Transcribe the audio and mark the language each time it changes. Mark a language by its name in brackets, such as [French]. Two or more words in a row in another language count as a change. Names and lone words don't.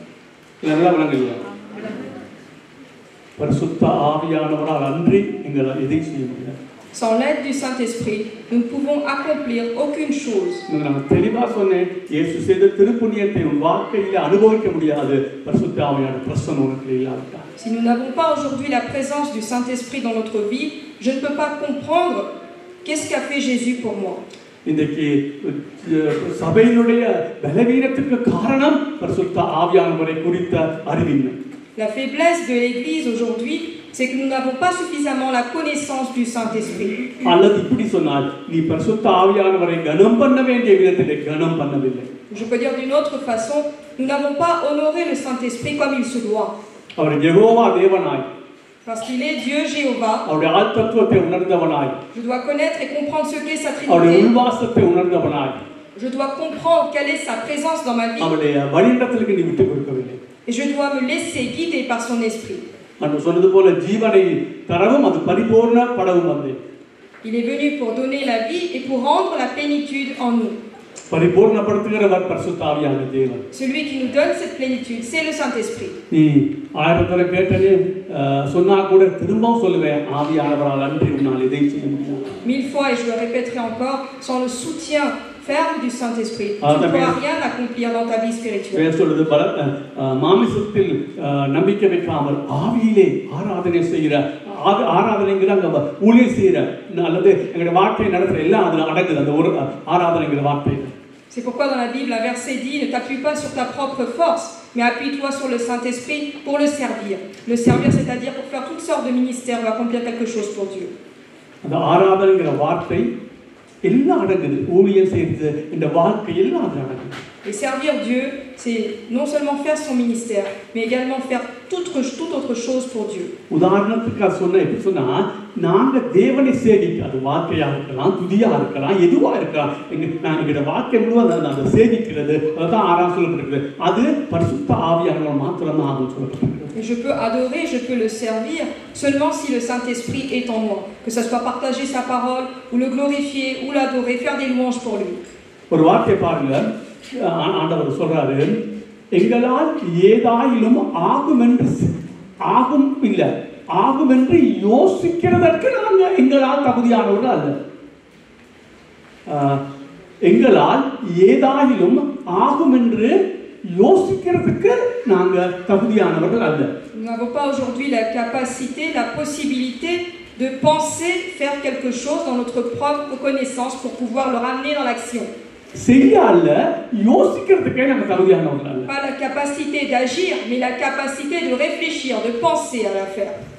[French] Sans l'aide du Saint-Esprit, nous ne pouvons accomplir aucune chose. Si nous n'avons pas aujourd'hui la présence du Saint-Esprit dans notre vie, je ne peux pas comprendre qu'est-ce qu'a fait Jésus pour moi. [Tamil] இன்றைக்கு சபையினுடைய பலவீனத்துக்கு காரணம் பரிசுத்த ஆவியானவரை குறித்த அறிவின்மை. [French] La faiblesse de l'Église aujourd'hui, c'est que nous n'avons pas suffisamment la connaissance du Saint-Esprit. [Tamil] அல்லது இப்படி சொன்னால் நீ பரிசுத்த ஆவியானவரை கனம் பண்ண வேண்டிய விதத்திலே கனம் பண்ணவில்லை. [French] Je peux dire d'une autre façon, nous n'avons pas honoré le Saint-Esprit comme il se doit. [Tamil] அவர் யெகோவா தேவனாய், [French] parce qu'il est Dieu Jéhovah, [Tamil] அவருடைய ஆத்மத்துவத்தை உணர்ந்தவனாய், [French] je dois connaître et comprendre ce qu'est sa [Tamil] அவருடைய [French] Trinité. [Tamil] உள்வாசத்தை உணர்ந்தவனாய், [French] Je dois comprendre quelle est sa présence dans ma vie. [Tamil] அவருடைய வழிநடத்தலுக்கு நீ விட்டு கொடுக்கவில்லை. [French] Et je dois me laisser guider par son esprit. [Tamil] நான் சொன்னது போல ஜீவனை தரவும் அது பரிபூர்ண படவும் வந்தேன். [French] Il est venu pour donner la vie et pour rendre la plénitude en nous. [Tamil] பரிபூர்ணப்படுத்துகிறவர் பரிசுத்த ஆவியான தேவன். [French] Celui qui nous donne cette plénitude, c'est le Saint-Esprit. [Tamil] நீ ஆயிரத்தரை கேட்டனே சொன்னா கூட திரும்பவும் சொல்லுவேன், ஆவியானவரால் அன்றி உன்னால் இதை செய்ய முடியாது. [French] 1000 fois et je le répéterai encore, sans le soutien ferme du Saint-Esprit, tu ne pourras rien accomplir dans ta vie spirituelle. [Tamil] வேத சொல்லுது மாமிசத்தில் நம்பிக்கை வைக்காமல் ஆவியிலே ஆராதனை செய்கிற ஆராதனைங்கிற அங்க ஊழியம் செய்கிற அல்லது எங்களுடைய வாழ்க்கையை நடத்துற எல்லாம் அதுல அடங்குது அந்த ஒரு ஆராதனைங்கிற வார்த்தை. [French] C'est pourquoi dans la Bible, un verset dit, ne t'appuie pas sur ta propre force, mais appuie-toi sur le Saint-Esprit pour le servir. Le servir, c'est-à-dire pour faire toutes sortes de ministères ou accomplir quelque chose pour Dieu. [Tamil] அந்த ஆராதனைங்கிற வார்த்தை எல்லாம் அடங்குது, ஊழியம் செய்து இந்த வாழ்க்கை எல்லாம் அதுல அடங்குது. [French] Et servir Dieu, c'est non seulement faire son ministère, mais également faire toute autre chose pour Dieu. [Tamil] உதாரணத்துக்கு சொன்னா எப்படி சொன்னா, நாங்க தேவனை சேவிக்க, அது வார்த்தையாக இருக்கலாம், துதியா இருக்கலாம், எதுவா இருக்கலாம், எங்களுடைய வார்த்தை முழுவதும் அதை சேவிக்கிறது, அதுதான் ஆறாம் சொல்லப்பட்டிருக்கிறது. அது பரிசுத்த ஆவியானவர் மாத்திரமா ஆகும் சொல்லப்பட்டிருக்கிறது. [French] Et je peux adorer, je peux le servir seulement si le Saint-Esprit est en moi. Que ça soit partager sa parole, ou le glorifier, ou l'adorer, faire des louanges pour lui. [Tamil] ஒரு வார்த்தை பாருங்க, ஆண்டவர் சொல்றாரு, எங்களால் ஏதாயிலும் ஆகும் என்று யோசிக்கிறதற்கு நாங்க எங்களால் தகுதியானவர்கள் அல்ல. எங்களால் ஏதாயிலும் ஆகும் என்று யோசிக்கிறதுக்கு நாங்க தகுதியானவர்கள் அல்ல. [French] Nous n'avons pas aujourd'hui la capacité, la possibilité de penser faire quelque chose dans notre propre connaissance pour pouvoir le ramener dans l'action. Pas la capacité d'agir, mais la capacité de réfléchir, de penser à la faire.